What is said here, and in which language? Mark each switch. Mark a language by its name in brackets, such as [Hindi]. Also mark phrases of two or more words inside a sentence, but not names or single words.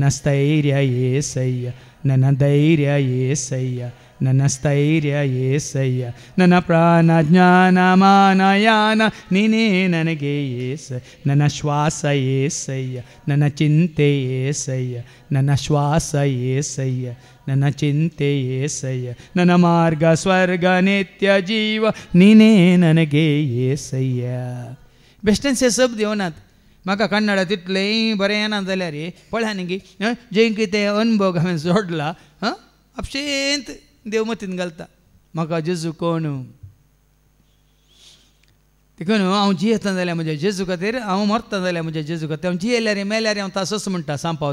[Kannada] ಸ್ಥೈರ್ಯ ಏಸಯ್ಯ ನನ್ನ ಧೈರ್ಯ ಏಸಯ್ಯ ನನ್ನ ಸ್ಥೈರ್ಯ ಏಸಯ್ಯ ನನ್ನ ಪ್ರಾಣ ಜ್ಞಾನ ಮಾನ ಯಾನ ನೀನೇ ನನಗೆ ಏಸ ನನ್ನ ಶ್ವಾಸ ಏಸಯ್ಯ ನನ್ನ ಚಿಂತೆ ಏಸಯ್ಯ ನನ್ನ ಶ್ವಾಸ ಏಸಯ್ಯ ನನ್ನ ಚಿಂತೆ ಏಸಯ್ಯ ನನ್ನ ಮಾರ್ಗ ಸ್ವರ್ಗ ನಿತ್ಯ ಜೀವ ನೀನೇ ನನಗೆ ಏಸಯ್ಯ. [Konkani] बेश्टेंचे शब्द येवनात म्हाका कन्नडा तितलेंय बरें येना जाल्यार पळया न्ही जे कितें अनुभव हांवें जोडला आपशेंत देव मतीन घालता. म्हाका जेजू कोण देखून हांव जियेता जाल्यार म्हज्या जेजू खातीर, हांव मरता जाल्यार म्हज्या जेजू खातीर, हांव जियेल्यार मेल्यार हांव तसोच म्हणटा सांपावल.